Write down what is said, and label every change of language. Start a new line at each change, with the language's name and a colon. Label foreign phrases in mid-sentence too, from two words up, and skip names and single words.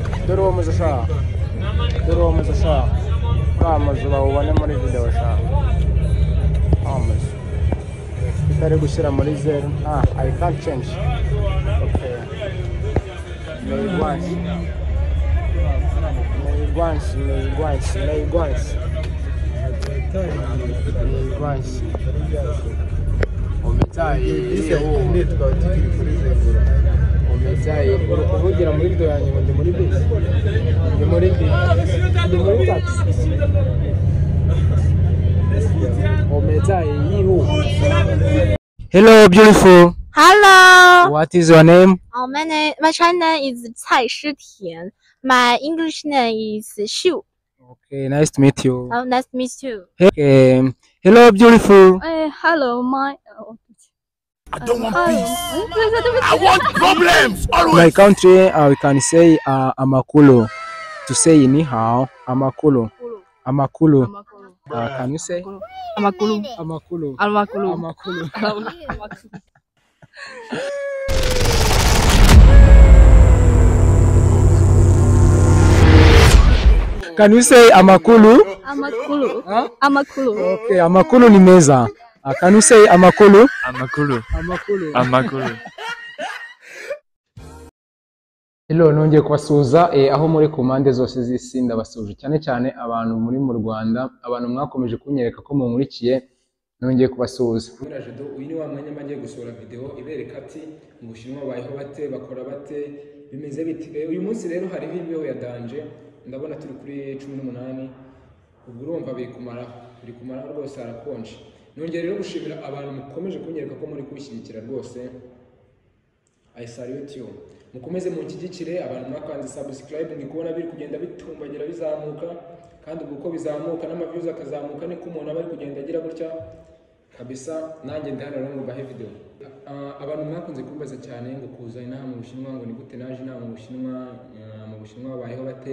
Kinyarwanda: dore uwo muzi ushaka amazu bawubone muri video shaka amazu bitari gushyira muri zero.
English: I can't change. Okay, maybe once
Kinyarwanda: Omezaye kuvugira muri video yanjye ngo ndi muri bisi, ndi muri taxi. Omezaye yihu.
English: Hello beautiful. Hello. What is your name? My Chinese name is Cai Shitian. My English name is Xu. Okay, nice to meet you. Oh, nice to meet you. Okay. Hello beautiful. Hello, I don't want peace. I want problems always. My country, we can say amakulu. To say
Chinese: 你好,
English: amakulu. Can you say? Amakulu. Can you say amakulu? Amakulu.
Kinyarwanda: Okay, amakulu ni meza.
English: Can you say amakulu? Amakulu. Hello,
Kinyarwanda: nongeye kubasuhuza aho muri ku mpande zose z'isi ndabasuje cyane abantu muri mu Rwanda, abantu mwakomeje kunyereka ko munkurikiye, nongeye kubasuhuza. Uyu ni wa mwanya magiye gusohora video ibereka ati mu Bushinwa bayeho bate, bakora bate, bimeze bite. Uyu munsi rero hari imbeho ya danje, ndabona turi kuri 18, ubwo urumva biri kumara rwose harakonje. Nongeye rero gushimira abantu mukomeje kunyereka ko muri kubishyigikira rwose.
English: I salute you.
Kinyarwanda: Mukomeze munshyigikire, abantu mwakanze subscribe, ndi kubona biri kugenda bitumbagira bizamuka, kandi uko bizamuka n'amaviews akazamuka niko umuntu aba kugenda agira gutya kabisa. Nanjye ndahano rero ngo bahe video. Abantu mwakunze kumbaza cyane ngo kuza inaha mu Bushinwa, ngo ni gute naje inaha mu Bushinwa bayeho bate.